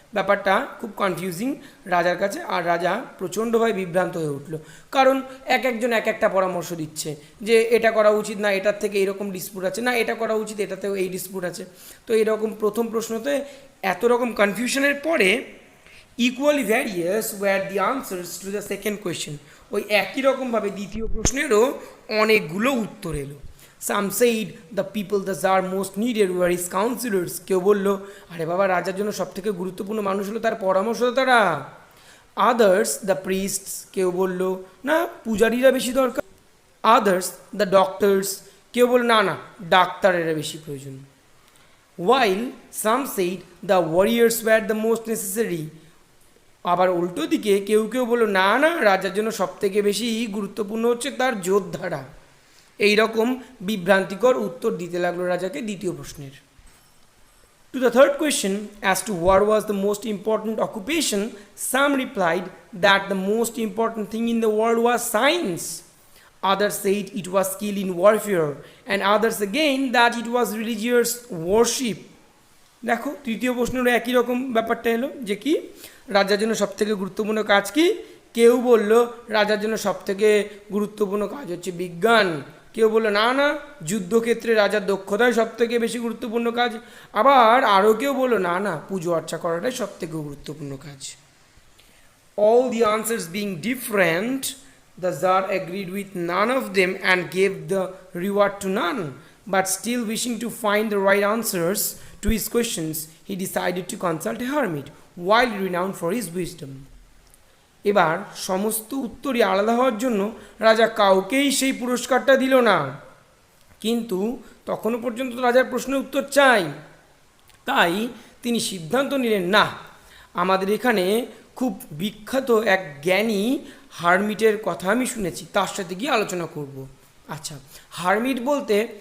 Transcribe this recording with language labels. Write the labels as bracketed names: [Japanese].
[Bangla] ব্যাপারটা খুব কনফিউজিং রাজার কাছে, আর রাজা প্রচণ্ডভাবে বিভ্রান্ত হয়ে উঠল, কারণ একজন এক একটা পরামর্শ দিচ্ছে যে এটা করা উচিত না, এটার থেকে এইরকম ডিসপুট আছে, না এটা করা উচিত এটাতেও এই ডিসপুট আছে। তো এইরকম প্রথম প্রশ্নতে এত রকম কনফিউশনের পরে [English] equally various were the answers to the second question, [Bangla] ওই একই রকমভাবে দ্বিতীয় প্রশ্নেরও অনেকগুলো উত্তর এলো। [English] Some said the people the Tsar most needed were his counselors. [Bangla] কেউ বলল আরে বাবা রাজার জন্য সবথেকে গুরুত্বপূর্ণ মানুষ হলো তার পরামর্শদাতারা। [English] Others the priests, [Bangla] কেউ বলল না পূজারীরা বেশি দরকার। [English] Others the doctors, [Bangla] কেউ বলল না না ডাক্তারেরা বেশি প্রয়োজন। [English] While some said the warriors were the most necessary. [Bangla] আবার উল্টো দিকে কেউ কেউ বলল না না রাজার জন্য সবথেকে বেশি গুরুত্বপূর্ণ হচ্ছে তার যোদ্ধারা। এই রকম বিভ্রান্তিকর উত্তর দিতে লাগলো রাজাকে দ্বিতীয় প্রশ্নের। [English] To the third question as to what was the most important occupation, some replied that the most important thing in the world was science. Others said it was skill in warfare, and others again that it was religious worship. [Bangla] দেখো তৃতীয় প্রশ্নেরও একই রকম ব্যাপারটা এলো যে কি রাজার জন্য সবথেকে গুরুত্বপূর্ণ কাজ কি, কেউ বলল রাজার জন্য সবথেকে গুরুত্বপূর্ণ কাজ হচ্ছে বিজ্ঞান, কেউ বললো না না যুদ্ধক্ষেত্রে রাজার দক্ষতাই সবথেকে বেশি গুরুত্বপূর্ণ কাজ, আবার আরও কেউ বললো না না পুজো অর্চা করাটাই সবথেকে গুরুত্বপূর্ণ কাজ। [English] All the answers being different, the Tsar agreed with none of them and gave the reward to none, but still wishing to find the right answers to his questions, he decided to consult a hermit, widely renowned for his wisdom. [Bangla] এবার সমস্ত উত্তরই আলাদা হওয়ার জন্য রাজা কাউকেই সেই পুরস্কারটা দিল না, কিন্তু তখনও পর্যন্ত রাজার প্রশ্নের উত্তর চাই, তাই তিনি সিদ্ধান্ত নিলেন না আমাদের এখানে খুব বিখ্যাত এক জ্ঞানী হারমিটের কথা আমি শুনেছি, তার সাথে গিয়ে আলোচনা করব। আচ্ছা, হারমিট বলতে